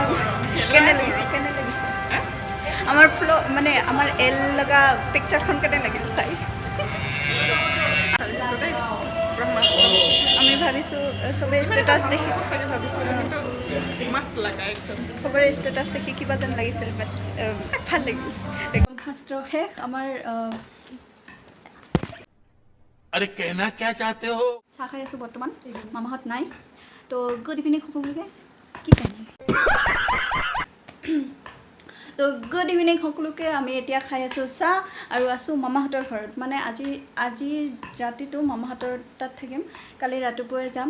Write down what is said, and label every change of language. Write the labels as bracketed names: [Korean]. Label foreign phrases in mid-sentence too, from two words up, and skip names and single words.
[Assamese] কেনে লাগিছে আমাৰ মানে আমাৰ এল লগা পিকচাৰখন কেনে লাগিল চাই? আমি ভাবিছোঁ চবেই ষ্টেটাছ দেখি চবৰে ষ্টেটাছ দেখি কিবা যেন লাগিছিল, বাট ভাল লাগিল। ব্ৰহ্মাস্ত্ৰ শেষ আমাৰ। [Hindi] अरे कहना क्या चाहते हो? [Assamese] চাহ খাই আছোঁ বৰ্তমান, মামাহঁত নাই। তো [English] good evening [Assamese] সকলোকে। কি কম, তো [English] good evening [Assamese] সকলোকে। আমি এতিয়া খাই আছোঁ চাহ আৰু আছোঁ মামাহঁতৰ ঘৰত। মানে আজি ৰাতিটো মামাহঁতৰ তাত থাকিম, কালি ৰাতিপুৱাই যাম।